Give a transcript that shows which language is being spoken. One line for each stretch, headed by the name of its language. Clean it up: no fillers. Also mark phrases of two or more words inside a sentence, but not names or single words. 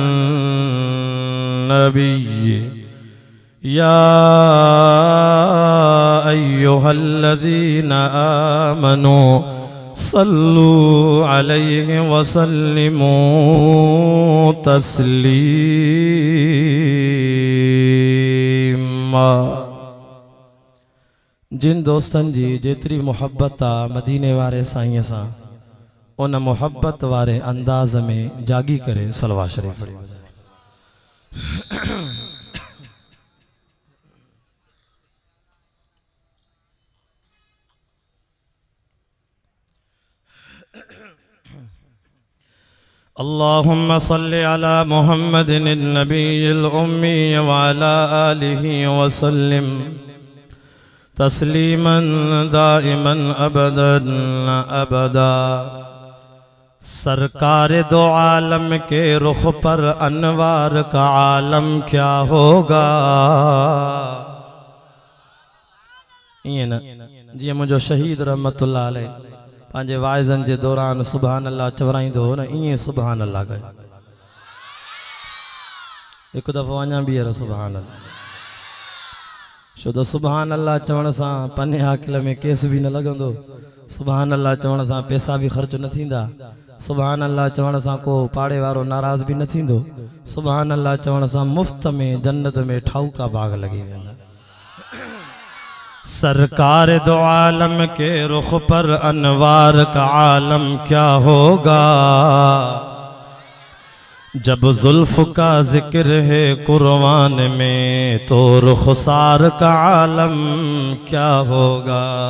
Arabic: النبي يا أيها الذين آمنوا صلوا عليه وسلموا تسليما
Sindhi: जिन दोस्तन जी जेतरी मोहब्बत आ मदीने वारे साईं सां उन मोहब्बत वारे अंदाज में जागी करे सलवा शरीफ पढ़ी वजाए।
Arabic: اللهم صل على محمد النبي الأمي وعلى آله وسلم تسليما دائما أبدا أبدا.
Urdu: سرکار دو عالم کے رخ پر انوار کا عالم کیا ہوگا.
Sindhi: इं न जी मुझो शहीद
Arabic: رحمة الله عليه
Sindhi: पांजे वाइज़न जे दौरान
Arabic: سبحان الله
Sindhi: चवराईंदो न इं
Arabic: سبحان الله
Sindhi: कयो। एक दफ़ो अञा भी है
Arabic: سبحان الله
Sindhi: छो तो
Arabic: سبحان الله
Sindhi: चवण सां पने आकिल में केस भी न लगंदो।
Arabic: سبحان الله
Sindhi: चवण सां पैसा भी ख़र्च न थींदा।
Arabic: سبحان الله
Sindhi: चवण सां को पाड़े वारो नाराज़ भी न थींदो।
Arabic: سبحان الله
Sindhi: चवण सां मुफ्त में जन्नत में ठाऊका बाग लगी वेंदा।
Urdu: سرکار دو عالم کے رخ پر انوار کا عالم کیا ہوگا. جب زلف کا ذکر ہے قرآن میں تو رخسار کا عالم کیا ہوگا.